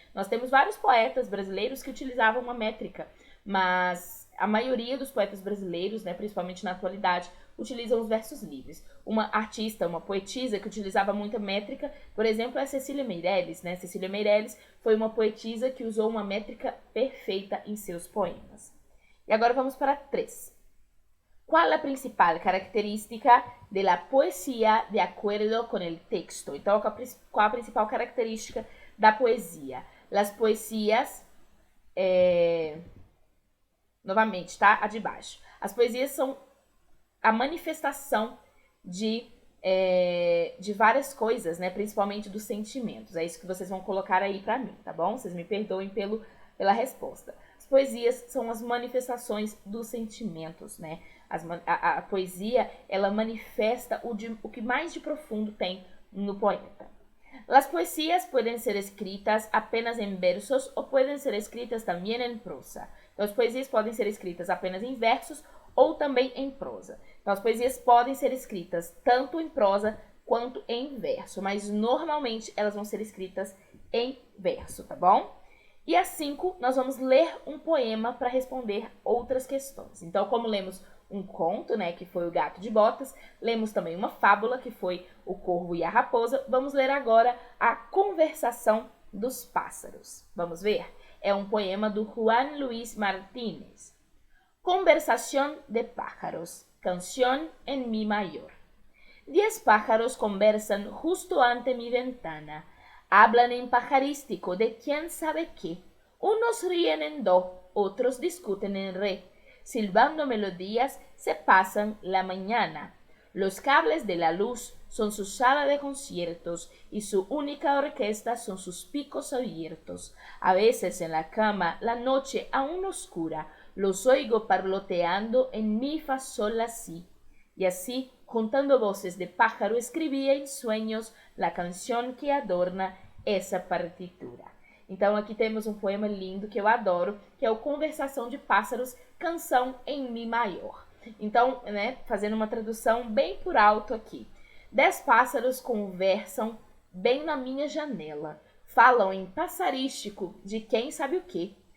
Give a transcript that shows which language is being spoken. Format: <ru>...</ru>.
<pt>Nós temos vários poetas brasileiros que utilizavam uma métrica, mas a maioria dos poetas brasileiros, né, principalmente na atualidade, utilizam os versos livres. Uma artista, uma poetisa que utilizava muita métrica, por exemplo, é Cecília Meirelles, né? Cecília Meirelles foi uma poetisa que usou uma métrica perfeita em seus poemas. E agora vamos para 3.</pt> <es>¿Cuál a principal característica de la poesía de acuerdo con el texto?</es> <pt>Então, qual a principal característica da poesia?</pt> <es>Las poesias,</es> <pt>novamente, tá? A de baixo. As poesias são a manifestação de várias coisas, né? Principalmente dos sentimentos. É isso que vocês vão colocar aí pra mim, tá bom? Vocês me perdoem pela resposta. As poesias são as manifestações dos sentimentos, né? A poesia, ela manifesta o que mais de profundo tem no poeta.</pt> <es>Las poesías pueden ser escritas apenas en versos o pueden ser escritas también en prosa.</es> <pt>Então, as poesias podem ser escritas apenas em versos ou também em prosa. Então, as poesias podem ser escritas tanto em prosa quanto em verso, mas normalmente elas vão ser escritas em verso, tá bom? E às 5, nós vamos ler um poema para responder outras questões. Então, como lemos um conto, né, que foi o Gato de Botas, lemos também uma fábula, que foi o Corvo e a Raposa, vamos ler agora a Conversação dos Pássaros. Vamos ver? É um poema do Juan Luis Martínez.</pt> <es>Conversación de pájaros, canción en mi mayor. 10 pájaros conversan justo ante mi ventana. Hablan en pajarístico de quién sabe qué. Unos ríen en do, otros discuten en re. Silbando melodías se pasan la mañana. Los cables de la luz son su sala de conciertos y su única orquesta son sus picos abiertos. A veces en la cama, la noche aún oscura, los oigo parloteando en mi fa sol la si. Y así, juntando voces de pájaro, escribía en sueños la canción que adorna</es> <pt>essa</pt> <es>partitura.</es> <pt>Então aqui temos um poema lindo que eu adoro, que é o Conversação de Pássaros, canção em mi maior. Então, né, fazendo uma tradução bem por alto aqui. 10 pássaros conversam bem na minha janela, falam em passarístico de quem sabe o quê.</pt>